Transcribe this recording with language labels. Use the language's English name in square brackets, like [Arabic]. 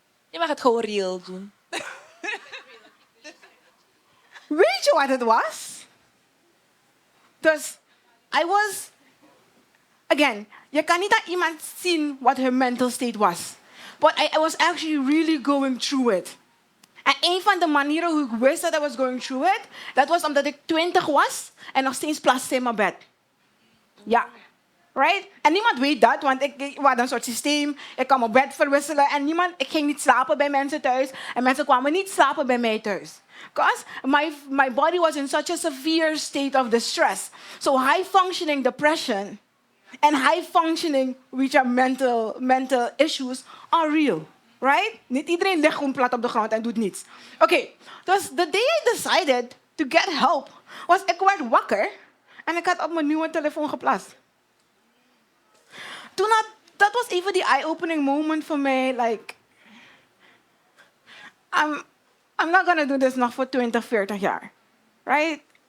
[Dutch] Je mag het gewoon real doen. Weet je wat het was? Dus, [English] I was... [Dutch] Again, je kan niet aan iemand zien wat [English] her mental state [Dutch] was. [English] But I was actually really going through it. [Dutch] En een van de manieren hoe ik wist dat [English] I was going through it, [Dutch] dat was omdat ik 20 was en nog steeds plaste in mijn bed. Ja. Right? En niemand weet dat, want ik had een soort systeem. Ik kan mijn bed verwisselen en ik ging niet slapen bij mensen thuis. En mensen kwamen niet slapen bij mij thuis. [English] Because my body was in such a severe state of distress. So high functioning depression and high functioning which are mental issues are real. Right? [Dutch] Niet iedereen ligt gewoon plat op de grond en doet niets. Oké, dus [English] the day I decided to get help [Dutch] was ik werd wakker en ik had op mijn nieuwe telefoon geplast. Dat was even die eye-opening moment voor mij. [English] Like, I'm not gonna do this [Dutch] nog voor 20, 40 jaar. Right?